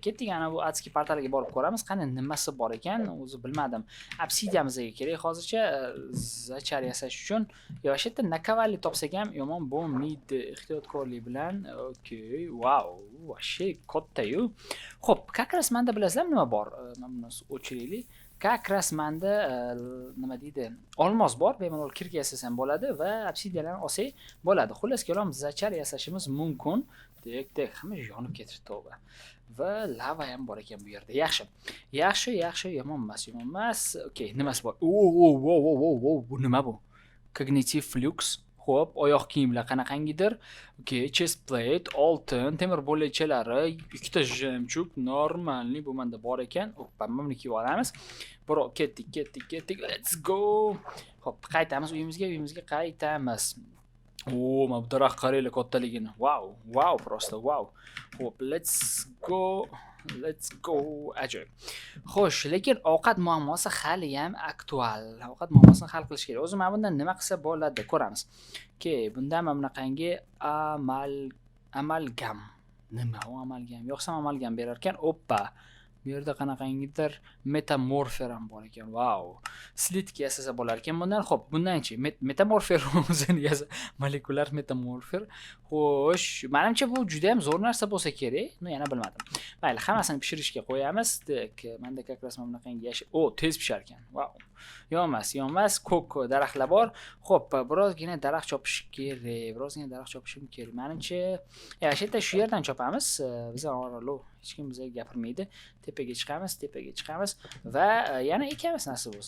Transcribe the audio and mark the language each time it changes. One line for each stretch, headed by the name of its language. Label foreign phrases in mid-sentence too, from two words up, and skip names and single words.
Uzbek: Ketdik, ana bu adskiy portaliga borib ko'ramiz. Qani nimasi bor ekan? O'zi bilmadim. Obsidianimizga kerak. Hozircha zachar yasash uchun yoshitda nakovalli topsak ham yomon bo'lmaydi. Ehtiyotkorlik bilan. Okey. Wow, vashi katta-yu. Xo'p,
Russian: как раз
Uzbek: menda bilasizlar nima bor? Men buni o'chiraylik.
Russian: Как раз
Uzbek: menda nima deydi? Olmos bor, bemalol kirga yasasam bo'ladi va obsidianlarni olsak bo'ladi. Xullas kalom zachar yasashimiz mumkin. Tek, hamma yonib ketdi to'g'ri. Va lava ham bor ekan bu yerda. Yaxshi, yomon emas. Okey, nimasi bor? Bu nima bu?
English: Cognitive flux.
Uzbek: Xo'p, oyoq kiyimlar qanaqangidir. Okey,
English: chest plate,
Uzbek: oltin, temir bo'lakchalari, ikkita jemchug, normalniy bu menda bor ekan. Oppa, buni kiyib olamiz. Bro, ketdik.
English: Let's go.
Uzbek: Xo'p, qaytamiz uyimizga qaytamiz. Mana bu daraxt qaranglar kattaligini. Wow, просто wow. Xo'p,
English: let's go.
Uzbek: Ajoyib. Xo'sh, lekin ovqat muammosi hali ham aktual. Ovqat muammosini hal qilish kerak. O'zi men bundan nima qilsa bo'ladi, ko'ramiz. Okey, bundan mana bunaqangi amalgam. Nima u amalgam? Yo'qsa amalgam berar ekan. Oppa. Bu yerda qanaqangidir metamorfer ham bor ekan. Wow. Slitga yasasa bo'lar ekan bundan. Xo'p, bundan-chi metamorfer o'zini yasa, molekulyar metamorfer. Xo'sh, menimcha bu juda ham zo'r narsa bo'lsa kerak. Yana bilmadim. Mayli, hammasini pishirishga qo'yamiz. Menda
Russian: как раз
Uzbek: mana bunaqangi yashil. Tez pishar ekan. Wow. Yonmas, ko'k daraxtlar bor. Xo'p, birozgina daraxt chopish kerak. Menimcha, yerda shu yerdan chopamiz. Biz oralo hech kim bizga gapirmaydi. Tepaga chiqamiz va yana ekamiz nasib bo'lsa.